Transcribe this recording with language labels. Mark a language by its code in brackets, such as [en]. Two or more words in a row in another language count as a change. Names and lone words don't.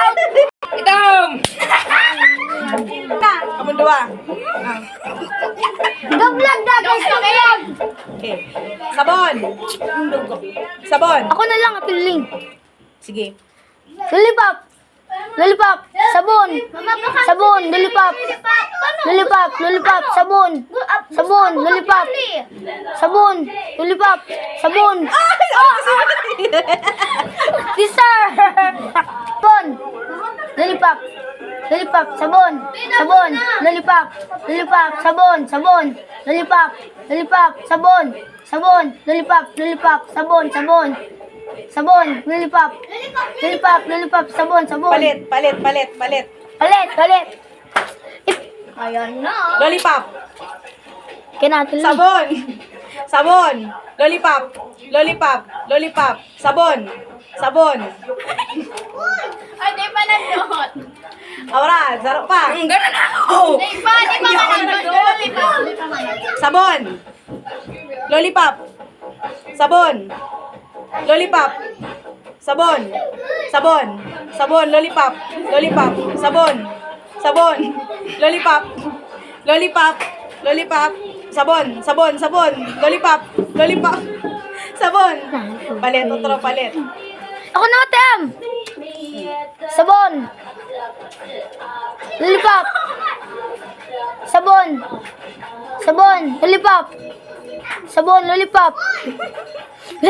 [tl] Itom. Na, kamon dua. Gablag na! Gablag! Okay. Sabon. Sabon. Ako na lang, Ate Luling. Sige. Lollipop! Lollipop! Sabon! Sabon! Lollipop! lollipop, lollipop, sabon. Sabon, lollipop. Sabon, lollipop, sabon. Sister! Sabon, lollipop. Lollipop, sabon. Sabon, lollipop. Lollipop, sabon, sabon. Lollipop, lollipop, sabon. Sabon, lollipop, lollipop, sabon, sabon. Sabon, lollipop. Lollipop, lollipop, sabon, sabon. Palit. Palit, palit. Ayan na. Lollipop. Kinatuloy. Sabon. Sabon. Lollipop. Lollipop. Lollipop. Sabon. Sabon. Ay, di pa nag-note. Aura, zaro pa. Ganun ako! Di pa nag-note. Sabon. Lollipop. Sabon. Lollipop. Sabon. Sabon. Sabon. Lollipop. Lollipop. Sabon. Sabon. Lollipop. Lollipop. Lollipop. Sabon. Sabon. Sabon. Lollipop. Lollipop. Sabon. Palit. Otro palit. Ako na, Tem. Sabon. Lollipop. Sabon. Sabon. Lollipop. Sabon. Lollipop. Lollipop. Sabon.